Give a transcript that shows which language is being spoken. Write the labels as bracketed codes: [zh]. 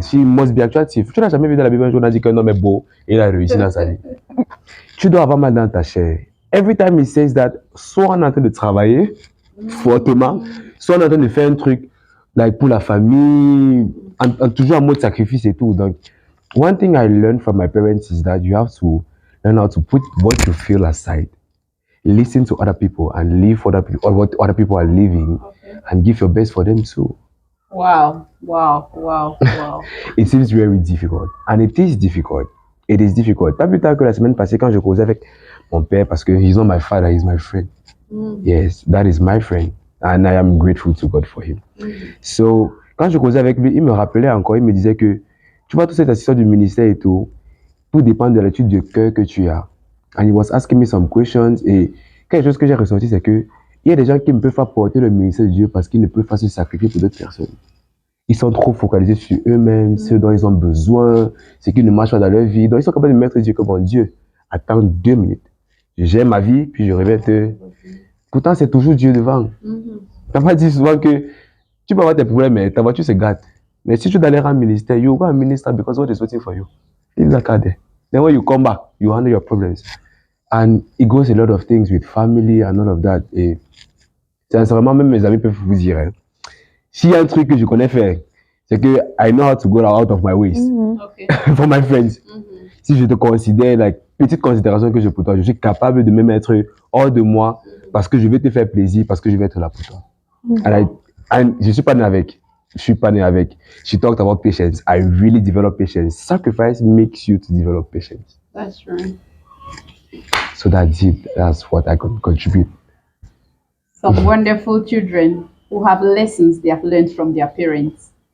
[en] She must be attractive. [fr] Tu n'as jamais vu dans la Bible un jour on a dit qu'un homme est beau et il a réussi dans sa vie. Tu dois avoir mal dans ta chair. [en] Every time he says that, [fr] soit on est en train de travailler fortement, soit on est en train de faire un truc like pour la famille, toujours en mode sacrifice et tout. [en] Donc, one thing I learned from my parents is that you have to learn how to put what you feel aside. Listen to other people and live for other people, or what other people are living, and give your best for them too. Wow. Wow. It seems very difficult, and it is difficult. It is difficult. [fr] Pas plus tard que la semaine passée, quand je causais avec mon père, parce que [en] he's not my father, he's my friend. Yes, that is my friend, and I am grateful to God for him. [fr] So, quand je causais avec lui, il me rappelait encore, il me disait que, tu vois, toute cette assistance du ministère et tout dépend de l'étude de cœur que tu as. [en] And he was asking me some questions, [fr] et quelque chose que j'ai ressenti, c'est que il y a des gens qui ne peuvent pas porter le ministère de Dieu parce qu'ils ne peuvent pas se sacrifier pour d'autres personnes. Ils sont trop focalisés sur eux-mêmes, ce dont ils ont besoin, ce qui ne marche pas dans leur vie. Donc, ils sont capables de mettre Dieu comme bon Dieu. Attends 2 minutes. Je gère ma vie, puis je reviens te... Pourtant, c'est toujours Dieu devant. Papa dit souvent que tu peux avoir tes problèmes, mais ta voiture se gâte. Mais si tu dois aller rendre ministère, [en] you go and minister because what is waiting for you. Leave that car there. Then when you come back, you handle your problems. And it goes a lot of things with family and all of that. [fr] Et sincèrement, même mes amis peuvent vous dire, hein, s'il y a un truc que je connais faire, c'est que [en] I know how to go out of my ways. Okay. For my friends. [fr] Si je te considère, like, petite considération que j'ai pour toi, je suis capable de me mettre hors de moi parce que je vais te faire plaisir, parce que je vais être là pour toi. And je suis pas né avec. Je suis pas né avec. [en] She talked about patience. I really developed patience. Sacrifice makes you to develop patience. That's right. So that's it. That's what I could contribute. Some wonderful children who have lessons they have learned from their parents.